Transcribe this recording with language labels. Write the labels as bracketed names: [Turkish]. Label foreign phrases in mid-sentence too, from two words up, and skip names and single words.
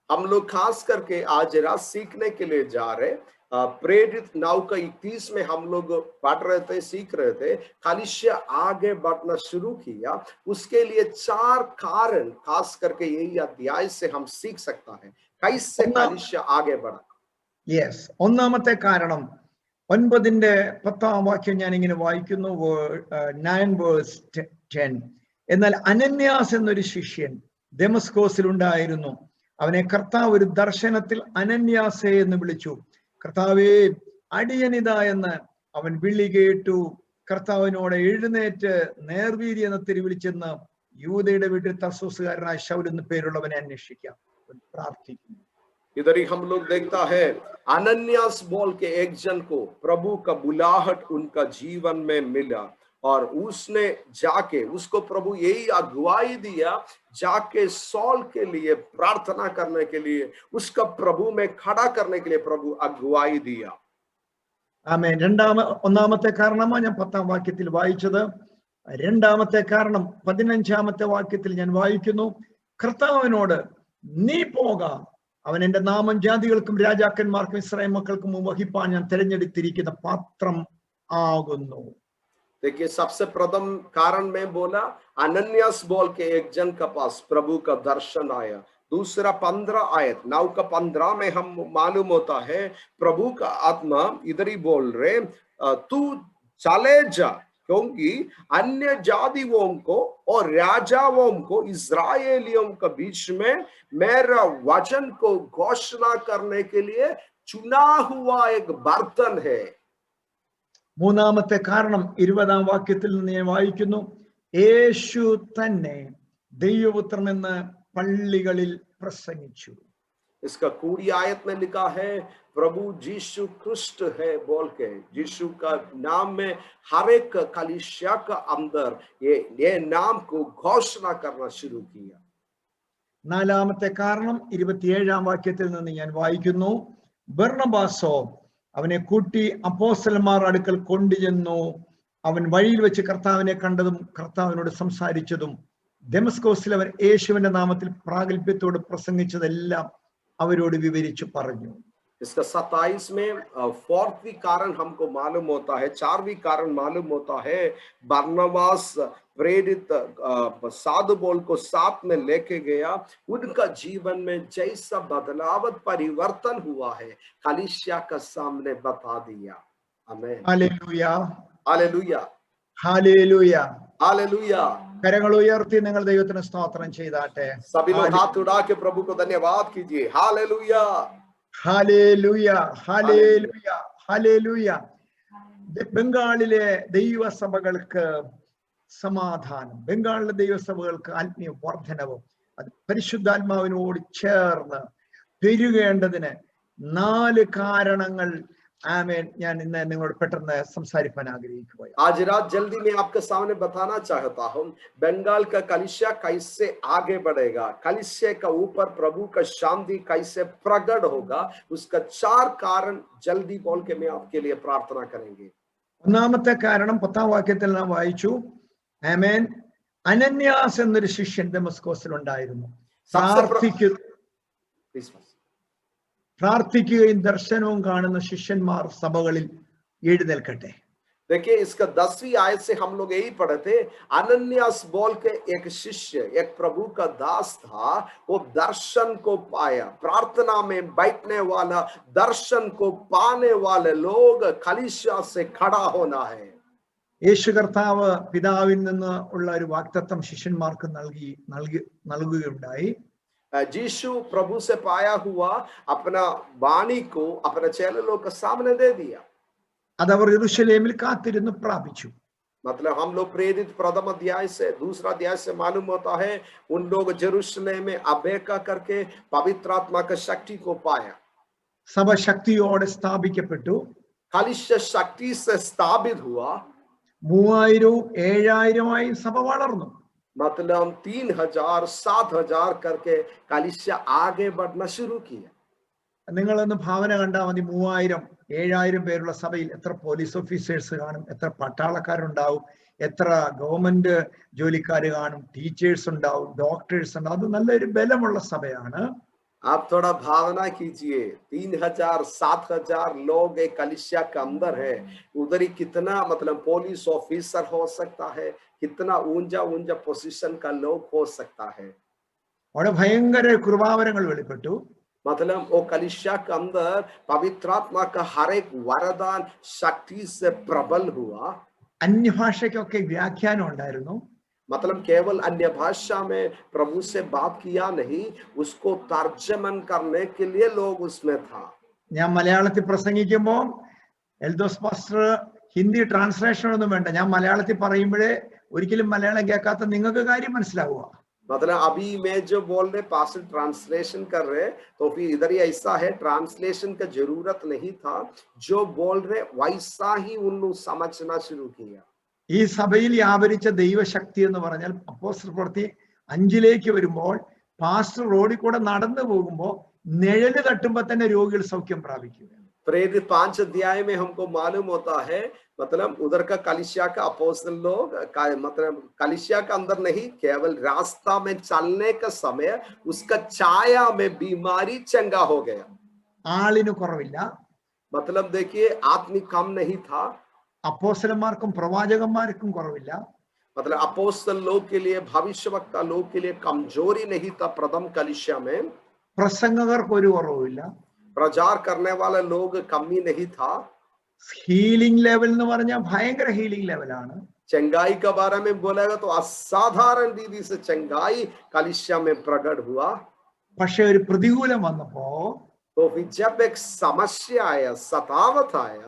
[Hindi] हम लोग खास करके आज रात सीखने के लिए जा रहे। प्रेरित 9 का 31 में हम लोग पढ़ रहे थे, सीख रहे थे। कलीसिया आगे बढ़ना शुरू किया, उसके लिए 4 कारण खास करके यही अध्याय से हम सीख सकता है कैसे कलीसिया आगे बढ़ा। [Malayalam] യെസ്, ഒന്നാമത്തെ കാരണം 9-ന്റെ 10-ാം വാക്യം ഞാൻ ഇങ്ങനെ വായിക്കുന്നു, 9:10. എന്നാൽ അനന്യാസ് എന്നൊരു ശിഷ്യൻ ദമസ്കോസിൽ ഉണ്ടായിരുന്നു. അവനെ കർത്താവ് ഒരു ദർശനത്തിൽ അനന്യാസേ എന്ന് വിളിച്ചു. കർത്താവേ, അടിയനിതാ എന്ന് അവൻ വിളി കേട്ടു. കർത്താവിനോട് എഴുന്നേറ്റ് നേർവീതി എന്ന തിരുവിളിച്ചെന്ന് യൂദയുടെ വീട്ടിൽ തർസൂസുകാരനായ ശൗൽ എന്ന് പേരുള്ളവനെ അന്വേഷിക്കാം, പ്രാർത്ഥിക്കുന്നു. [Hindi] इधर ही हम लोग देखता है, अनन्यास बोल के एक जन को प्रभु का बुलाहट उनका जीवन में मिला और उसने जाके, उसको प्रभु यही अगुवाई दिया, जाके सॉल के लिए प्रार्थना करने के लिए, उसका प्रभु में खड़ा करने के लिए प्रभु अगुवाई दिया। [Malayalam] ആമേൻ. ഒന്നാമത്തെ കാരണമാണ് ഞാൻ 10-ാം വാക്യത്തിൽ വായിച്ചത്. രണ്ടാമത്തെ കാരണം 15-ാമത്തെ വാക്യത്തിൽ ഞാൻ വായിക്കുന്നു, കർത്താവിനോട് നീ പോകാം, അവൻ എന്റെ നാമം ജാതികൾക്കും രാജാക്കന്മാർക്കും ഇസ്രായേൽ മക്കൾക്കും വഹിപ്പാൻ ഞാൻ തിരഞ്ഞെടുത്തിരിക്കുന്ന പാത്രം ആകുന്നു. [Hindi] देखिए, सबसे प्रथम कारण में बोला, अनन्यास बोल के एक जन के पास प्रभु का दर्शन आया। दूसरा 15 आयत 9 का 15 में हम मालूम होता है, प्रभु का आत्मा इधर ही बोल रहे, तू चले जा, क्योंकि अन्य जातियों को और राजाओं को इस्राएलियों के बीच में मेरा वचन को घोषणा करने के लिए चुना हुआ एक बर्तन है। [Malayalam] മൂന്നാമത്തെ കാരണം 20-ാം വാക്യത്തിൽ നിന്ന് ഞാൻ വായിക്കുന്നു, യേശു തന്നെ ദൈവപുത്രൻ എന്ന് പള്ളികളിൽ പ്രസംഗിച്ചു. [Hindi] इसका कूड़ी आयत में लिखा है, प्रभु यीशु क्रिस्ट है बोल के, यीशु का नाम में हर एक कलीसिया का अंदर ये नाम को घोषणा करना शुरू किया। [Malayalam] നാലാമത്തെ കാരണം 27-ാം വാക്യത്തിൽ നിന്ന് ഞാൻ വായിക്കുന്നു, ബർണബാസോ അവനെ കൂട്ടി അപ്പോസ്തലന്മാർ അടുക്കൽ കൊണ്ടുചെന്നു. അവൻ വഴിയിൽ വെച്ച് കർത്താവിനെ കണ്ടതും കർത്താവിനോട് സംസാരിച്ചതും ദമസ്കോസിൽ അവൻ യേശുവിന്റെ നാമത്തിൽ പ്രാഗൽഭ്യത്തോട് പ്രസംഗിച്ചതെല്ലാം അവരോട് വിവരിച്ചു പറഞ്ഞു. [Hindi] इसका 27 में 4वीं कारण हमको मालूम होता है, 4वीं कारण मालूम होता है, बरनबास प्रेरित साधु बोल को साथ में लेके गया, उनका जीवन में जैसा बदलाव परिवर्तन हुआ है कलीसिया का सामने बता दिया। आमीन। हालेलुया, हालेलुया, हालेलुया, हालेलुया। [Malayalam] കരങ്ങൾ ഉയർത്തി നിങ്ങൾ ദൈവത്തിന് സ്തോത്രം ചെയ്താട്ടെ. [Hindi] सभी लोग हाथ उठा के प्रभु को धन्यवाद कीजिए। हालेलुया, हालेलुया, हालेलुया, हालेलुया. [Malayalam] ബംഗാളിലെ ദൈവസഭകൾക്ക് സമാധാനം, ബംഗാളിലെ ദൈവസഭകൾക്ക് ആത്മീയ വർധനവും അത് പരിശുദ്ധാത്മാവിനോട് ചേർന്ന് പെരുകേണ്ടതിന് 4 കാരണങ്ങൾ ആമേൻ ഞാൻ ഇന്ന് നിങ്ങളോട് പെട്ടെന്ന് സംസാരിക്കാൻ ആഗ്രഹിക്കുകയാണ്. [Hindi] आज रात जल्दी में आपके सामने बताना चाहता हूं, बंगाल का कलीसिया कैसे आगे बढ़ेगा, कलीसिया का ऊपर प्रभु का शांति कैसे प्रकट होगा, उसका 4 कारण जल्दी बोल के मैं आपके लिए प्रार्थना करेंगे। [Malayalam] ഒന്നാമത്തെ കാരണം 10-ാം വാക്യത്തിൽ നാം വായിച്ചു, ആമേൻ, അനന്യാസ് എന്നൊരു ശിഷ്യൻ ദമസ്കോസിൽ ഉണ്ടായിരുന്നു. പ്രാർത്ഥിക്കുകയും ദർശനവും കാണുന്ന ശിഷ്യന്മാർ സഭകളിൽ എഴുന്നേൽക്കട്ടെ. [Hindi] देखिए, इसका 10वीं आयत से हम लोग यही पढ़े थे, अनन्यास बोल के एक शिष्य, एक प्रभु का दास था, वो दर्शन को पाया। प्रार्थना में बैठने वाला, दर्शन को पाने वाले लोग कलीसिया से खड़ा होना है। [Malayalam] യേശു കർത്താവ് പിതാവിൽ നിന്ന് ഉള്ള ഒരു വാഗ്ദത്തം ശിഷ്യന്മാർക്ക് നൽകുകയുണ്ടായി. [Hindi] यीशु प्रभु से पाया हुआ अपना वाणी को अपने चेलों के सामने दे दिया। [Malayalam] അതവർ യെരൂശലേമിൽ കാത്തിരുന്ന് പ്രാപിച്ചു. [Hindi] मतलब हम लोग प्रेरित प्रथम अध्याय से दूसरा अध्याय से मालूम होता है उन लोग यरूशलेम में अपेक्षा करके पवित्र आत्मा की शक्ति को पाया। [Malayalam] സഭ ശക്തിയോടെ സ്ഥാപിക്കപ്പെട്ടു. [Hindi] कलीसिया शक्ति से स्थापित हुआ। [Malayalam] 3000-7000 സഭ വളർന്നു. [Hindi] मतलब 3000-7000 करके कलीसिया आगे बढ़ना शुरू किया। [Malayalam] നിങ്ങളൊന്ന് ഭാവന കണ്ടാൽ മതി. 3000-7000 പേരുള്ള സഭയിൽ എത്ര [English] police officers [Malayalam] കാണും, എത്ര പട്ടാളക്കാരുണ്ടാവും, എത്ര ഗവൺമെന്റ് ജോലിക്കാർ കാണും, ടീച്ചേഴ്സ് ഉണ്ടാവും, ഡോക്ടേഴ്സ് ഉണ്ടാവും. അത് നല്ലൊരു ബലമുള്ള സഭയാണ്. [Hindi] आप थोड़ा भावना कीजिए, 3000-7000 लोग एक कलीसिया के अंदर है। उधर ही कितना मतलब [English] police officer [Hindi] हो सकता है, कितना ऊंचा ऊंचा पोजीशन का लोग हो सकता है। [Malayalam] അവിടെ ഭയങ്കര കൃപാവരങ്ങൾ വെളിപ്പെട്ടു. [Hindi] मतलब वो कलीसिया के अंदर पवित्र आत्मा का हर एक वरदान शक्ति से प्रबल हुआ। [Malayalam] അന്യഭാഷയ്ക്കൊക്കെ വ്യാഖ്യാനം ഉണ്ടായിരുന്നു. [Hindi] मतलब केवल अन्य भाषा में प्रभु से बात किया नहीं, उसको तर्जमन करने के लिए लोग उसमें था। [Malayalam] ഞാൻ മലയാളത്തിൽ പ്രസംഗിക്കുമ്പോൾ എൽദോസ് പാസ്റ്റർ ഹിന്ദി ട്രാൻസ്ലേഷൻ ഒന്നും വേണ്ട. ഞാൻ മലയാളത്തിൽ പറയുമ്പോഴേ ഒരിക്കലും മലയാളം കേൾക്കാത്ത നിങ്ങൾക്ക് കാര്യം മനസ്സിലാവുക. [Hindi] मतलब अभी मैं जो बोल रहे [English] pastor translation [Hindi] कर रहे, तो फिर इधर ही ऐसा है, ट्रांसलेशन का जरूरत नहीं था, जो बोल रहे वैसा ही उन लोग समझना शुरू किया। [Malayalam] ഈ സഭയിൽ വ്യാപരിച്ച ദൈവശക്തി എന്ന് പറഞ്ഞാൽ അപ്പോസ്തല പ്രവൃത്തി 5 വരുമ്പോൾ പാസ്റ്റർ റോഡിൽ കൂടെ നടന്നു പോകുമ്പോൾ നിഴല് തട്ടുമ്പോൾ തന്നെ രോഗികൾ സൗഖ്യം പ്രാപിക്കുക. [Hindi] प्रेरित 5 अध्याय में हमको मालूम होता है, मतलब उधर का कलीसिया का अपोस्तल लोग मतलब कलीसिया का अंदर नहीं, केवल रास्ता में चलने का समय उसका छाया में बीमारी चंगा हो गया। [Malayalam] ആളിന് കുറവില്ല. [Hindi] मतलब देखिए आदमी कम नहीं था, [Malayalam] അപ്പോസ്തലന്മാർക്കും പ്രവാചകന്മാർക്കും കുറവില്ല. [Hindi] मतलब अपोस्तल लोग के लिए, भविष्यवक्ता लोग के लिए कमजोरी नहीं था प्रथम कलीसिया में। [Malayalam] പ്രസംഗകർക്ക് ഒരു കുറവുമില്ല. [Hindi] प्रचार करने वाले लोग कमी नहीं था। [English] healing level [Malayalam] എന്ന് പറഞ്ഞാൽ ഭയങ്കര [English] healing level-ആണ്. [Hindi] चंगाई के बारे में बोलेगा तो असाधारण रीति से चंगाई कलीसिया में प्रकट हुआ। [Malayalam] പക്ഷെ ഒരു പ്രതികൂലം വന്നപ്പോ, [Hindi] तो फिर जब एक समस्या आया, सतावत आया,